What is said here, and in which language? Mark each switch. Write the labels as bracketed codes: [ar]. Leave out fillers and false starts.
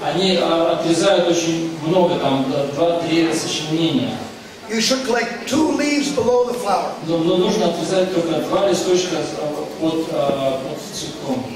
[ru] они отрезают очень много, там 2-3 сочленения. [en] You should collect 2 leaves below the flower. [ru] Но нужно отрезать только 2 листочка под цветком.